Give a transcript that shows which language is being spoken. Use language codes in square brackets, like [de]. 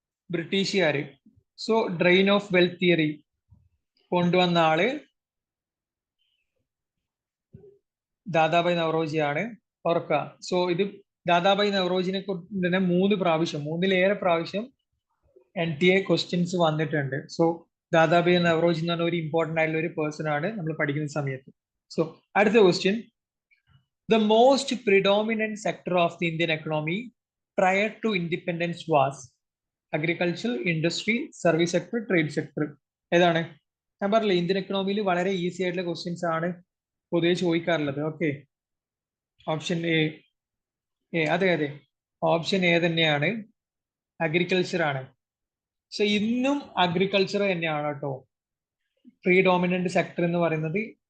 [ml] ബ്രിട്ടീഷുകാര്. So drain of wealth theory കൊണ്ടുവന്ന ആള് ദാദാഭായ് നവറോജിയാണ്. ഓർക്കുക. സോ ഇത് ദാദാഭായ് നവറോജിനെ കുറിച്ച് തന്നെ 3-3-ലേറെ പ്രാവശ്യം NTA ക്വസ്റ്റ്യൻസ് വന്നിട്ടുണ്ട്. സോ ദാദാഭായ് നവറോജി എന്ന് പറഞ്ഞ ഒരു ഇമ്പോർട്ടന്റ് ആയിട്ടുള്ള ഒരു പേഴ്സൺ ആണ് നമ്മൾ പഠിക്കുന്ന സമയത്ത്. സോ അടുത്ത question, [en] the most predominant sector of the Indian economy prior to independence was agriculture, industry, service sector, trade sector. [ml] ഏതാണ്? ഞാൻ പറഞ്ഞില്ലേ, ഇന്ത്യൻ എക്കണോമിയിൽ വളരെ ഈസി ആയിട്ടുള്ള ക്വസ്റ്റ്യൻസ് ആണ് പൊതുവെ ചോദിക്കാറുള്ളത്. ഓക്കെ, ഓപ്ഷൻ എ, അതെ അതെ, ഓപ്ഷൻ എ തന്നെയാണ്, അഗ്രികൾച്ചർ ആണ്. സോ ഇന്നും അഗ്രികൾച്ചർ തന്നെയാണ് കേട്ടോ പ്രീഡോമിനന്റ് സെക്ടർ എന്ന് പറയുന്നത്.